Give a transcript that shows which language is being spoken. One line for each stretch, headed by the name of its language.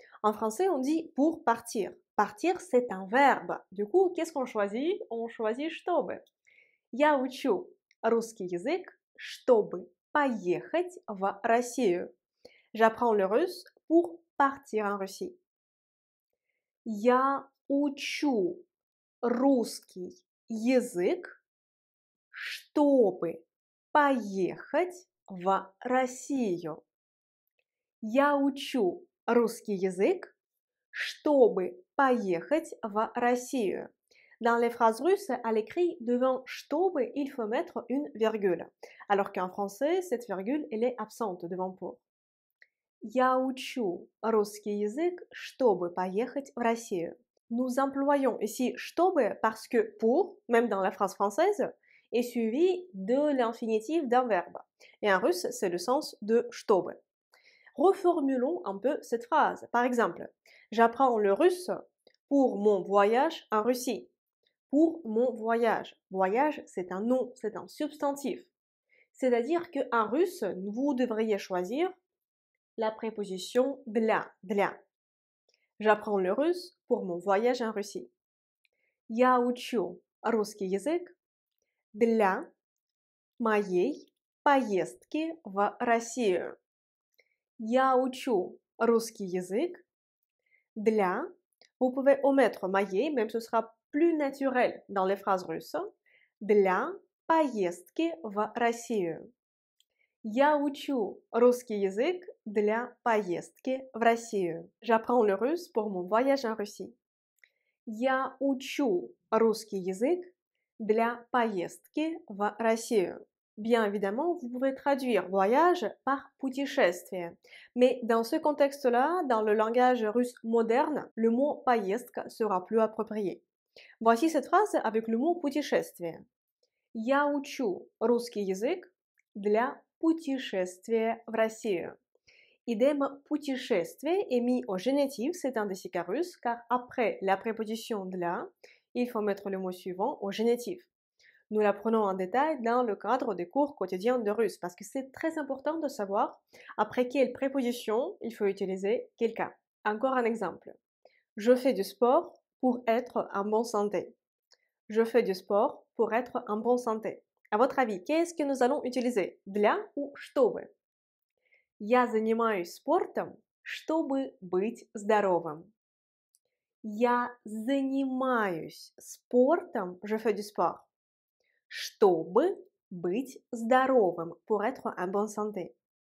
French: En français, on dit pour partir. Partir, c'est un verbe. Du coup, qu'est-ce qu'on choisit? On choisit чтобы.
Russian: Я учу русский язык, чтобы поехать в Россию.
French: J'apprends le russe pour partir en Russie.
Russian: Я учу русский язык, чтобы поехать в Россию. Я учу русский язык, чтобы поехать в Россию.
French: Dans les phrases russes, à l'écrit, devant чтобы, il faut mettre une virgule. Alors qu'en français, cette virgule, elle est absente devant pour.
Russian: Я учу русский язык, чтобы поехать в Россию.
French: Nous employons ici чтобы parce que pour, même dans la phrase française, est suivi de l'infinitif d'un verbe. Et en russe, c'est le sens de чтобы. Reformulons un peu cette phrase. Par exemple, j'apprends le russe pour mon voyage en Russie. Pour mon voyage. Voyage, c'est un nom, c'est un substantif. C'est-à-dire qu'en russe, vous devriez choisir la préposition для. J'apprends le russe pour mon voyage en Russie.
Russian: Я учу русский язык для моей поездки в Россию. Я учу русский язык для.
French: Vous pouvez omettre моей, même ce sera plus naturel dans les phrases russes.
Russian: Для поездки в Россию. Я учу русский язык для поездки в Россию.
French: J'apprends le russe pour mon voyage en Russie.
Russian: Я учу русский язык для поездки в Россию.
French: Bien évidemment, vous pouvez traduire voyage par путешествие. Mais dans ce contexte-là, dans le langage russe moderne, le mot поездка sera plus approprié. Voici cette phrase avec le mot путешествие.
Russian: Я учу русский язык для путешествия в Россию.
French: Idem, путешествие est mis au génitif, c'est un dessicat russe, car après la préposition для, il faut mettre le mot suivant au génitif. Nous l'apprenons en détail dans le cadre des cours quotidiens de russe, parce que c'est très important de savoir après quelle préposition il faut utiliser quel cas. Encore un exemple. Je fais du sport pour être en bonne santé. Je fais du sport pour être en bonne santé. À votre avis, qu'est-ce que nous allons utiliser?
Russian: Для ou чтобы? Я занимаюсь спортом, чтобы быть здоровым. Я занимаюсь спортом,
French: je fais du sport,
Russian: чтобы быть здоровым,
French: pour être en bonne santé.